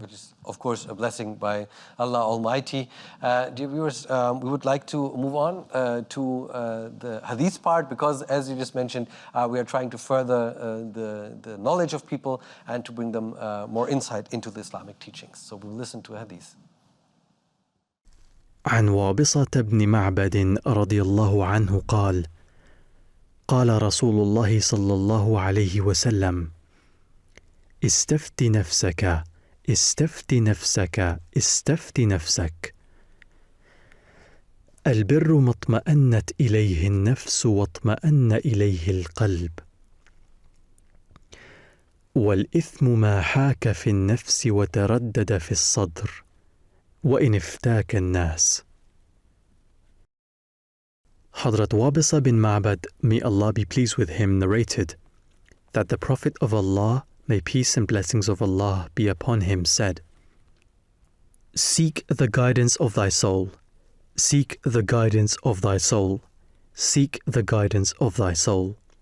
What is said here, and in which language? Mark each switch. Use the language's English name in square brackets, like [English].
[English] Which is, of course, a blessing by Allah Almighty. Dear viewers, we would like to move on to the hadith part, because, as you just mentioned, we are trying to further the knowledge of people and to bring them more insight into the Islamic teachings. So we'll listen to a hadith. [Arabic] عن وابصة بن معبد رضي الله عنه قال: قال رسول الله صلى الله عليه وسلم: استفت نفسك استفت نفسك استفت نفسك. البر ما اطمأنت إليه النفس واطمأن إليه القلب، والإثم ما حاك في النفس وتردد في الصدر وإن افتاك الناس. [English] Hadrat Wabisa bin Ma'bad, may Allah be pleased with him, narrated that the Prophet of Allah, may peace and blessings of Allah be upon him, said: Seek the guidance of thy soul, seek the guidance of thy soul, seek the guidance of thy soul.